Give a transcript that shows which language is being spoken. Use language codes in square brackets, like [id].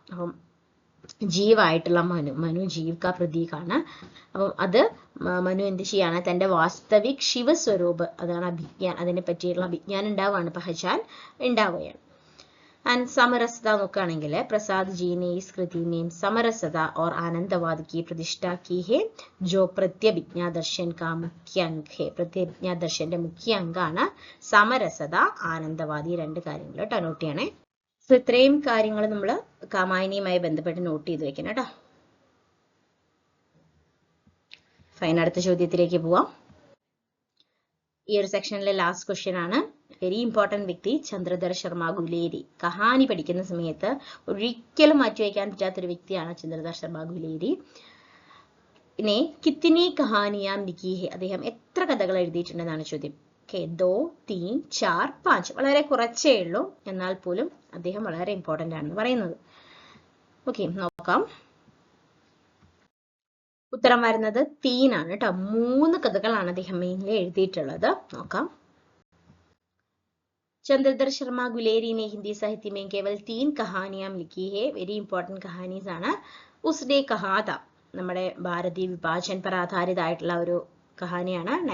[ml] അപ്പം ജീവായിട്ടുള്ള മനു ജീവ് का പ്രതീകാണ്. അപ്പം അത് മനു എന്ത് ചെയ്യാണ്, തന്റെ വാസ്തവിക് ശിവസ്വരൂപ് അതാണ് അഭിജ്ഞാൻ, അതിനെ പറ്റിയുള്ള അഭിജ്ഞാനം ഉണ്ടാവുകയാണ്, പഹചാൻ ഉണ്ടാവുകയാണ്. ആൻഡ് സമരസത നോക്കുകയാണെങ്കിൽ [hi] प्रसाद जी ने इस कृति में समरसता और आनंदवाद की प्रतिष्ठा की है, जो प्रत्यभिज्ञा दर्शन का मुख्य अंग है. [ml] प्रत्यभिज्ञा दर्शന്റെ മുഖ്യ അംഗമാണ് സമരസത, ആനന്ദവാദി. രണ്ട് കാര്യങ്ങൾ കേട്ടോ നോട്ട് ചെയ്യണേ. സോ ഇത്രയും കാര്യങ്ങൾ നമ്മൾ കാമായനിയുമായി ബന്ധപ്പെട്ട് നോട്ട് ചെയ്ത് വെക്കണം കേട്ടോ. ഫൈൻ, അടുത്ത ചോദ്യത്തിലേക്ക് പോവാം. ഈ ഒരു സെക്ഷനിലെ ലാസ്റ്റ് ക്വസ്റ്റ്യൻ ആണ്. വെരി ഇമ്പോർട്ടന്റ് വ്യക്തി ചന്ദ്രധർ ശർമ്മ ഗുലേരി. കഹാനി പഠിക്കുന്ന സമയത്ത് ഒരിക്കലും മാറ്റിവെക്കാൻ പറ്റാത്തൊരു വ്യക്തിയാണ് ചന്ദ്രധർ ശർമ്മ ഗുലേരി. പിന്നെ [hi] കിത്തിനി കഹാനിയാം ലിഖി ഹെ, [ml] അദ്ദേഹം എത്ര കഥകൾ എഴുതിയിട്ടുണ്ടെന്നാണ് ചോദ്യം. ഓക്കെ, 2, 3, 4, 5, വളരെ കുറച്ചേ ഉള്ളൂ, എന്നാൽ പോലും അദ്ദേഹം വളരെ ഇമ്പോർട്ടന്റ് ആണെന്ന് പറയുന്നത്. ഓക്കെ, നോക്കാം. ഉത്തരം വരുന്നത് 3 ആണ് കേട്ടോ. 3 കഥകളാണ് അദ്ദേഹം മെയിൻലി എഴുതിയിട്ടുള്ളത്. നോക്കാം. [hi] चंद्रधर शर्मा गुलेरी ने हिंदी साहित्य में केवल 3 कहानियां लिखी है. वेरी इंपॉर्टेंट कहानीज ആണ്. उसने कहा था, [ml] നമ്മുടെ ഭാരതീയ വിഭാജൻ पर ആധാരിത ആയിട്ടുള്ള ഒരു കഹാനിയാണ്.